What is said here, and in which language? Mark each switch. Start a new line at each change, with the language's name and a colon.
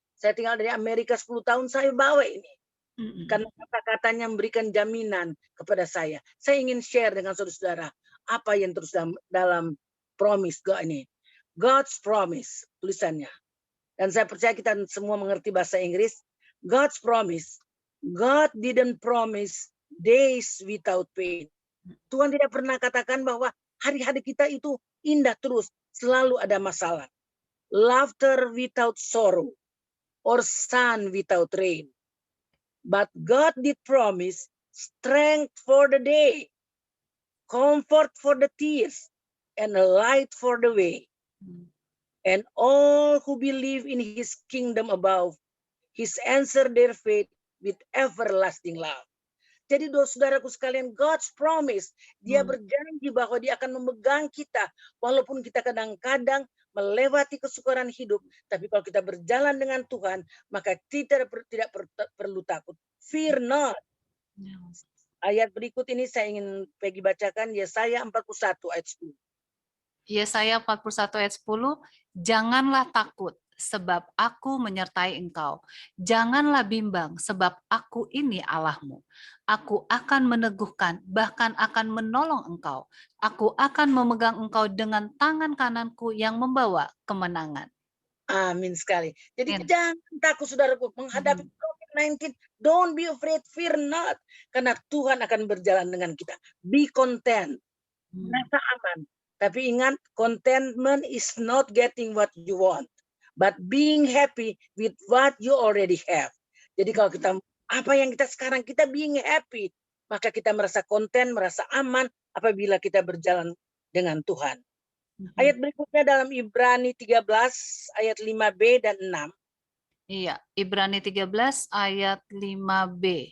Indonesian: Saya tinggal dari Amerika 10 tahun, saya bawa ini. Karena kata-katanya memberikan jaminan kepada saya. Saya ingin share dengan saudara-saudara apa yang terus dalam promise God ini. God's promise, tulisannya. Dan saya percaya kita semua mengerti bahasa Inggris.
English: God's promise. God didn't promise days without pain.
Indonesian: Tuhan tidak pernah katakan bahwa hari-hari kita itu indah terus. Selalu ada masalah.
English: Laughter without sorrow. Or sun without rain. But God did promise strength for the day. Comfort for the tears. And a light for the way. And all who believe in his kingdom above, his answer their faith with everlasting love.
Indonesian: Jadi saudaraku sekalian, God's promise, dia berjanji bahwa dia akan memegang kita, walaupun kita kadang-kadang melewati kesukaran hidup, tapi kalau kita berjalan dengan Tuhan, maka kita tidak perlu takut.
English: Fear not.
Indonesian: Ayat berikut ini saya ingin Peggy bacakan, Yesaya 41 ayat 10. Yesaya 41 ayat 10, janganlah takut, sebab aku menyertai engkau. Janganlah bimbang, sebab aku ini Allahmu. Aku akan meneguhkan, bahkan akan menolong engkau. Aku akan memegang engkau dengan tangan kananku yang membawa kemenangan. Amin sekali. Jadi jangan takut saudaraku menghadapi COVID-19.
English: Don't be afraid, fear not.
Indonesian: Karena Tuhan akan berjalan dengan kita.
English: Be content.
Indonesian: Rasa aman. Tapi ingat,
English: contentment is not getting what you want, but being happy with what you already have.
Indonesian: Jadi kalau kita, apa yang kita sekarang, kita
English: being happy,
Indonesian: maka kita merasa konten, merasa aman apabila kita berjalan dengan Tuhan. Ayat berikutnya dalam Ibrani 13, ayat 5b dan 6. Iya, Ibrani 13 ayat 5b.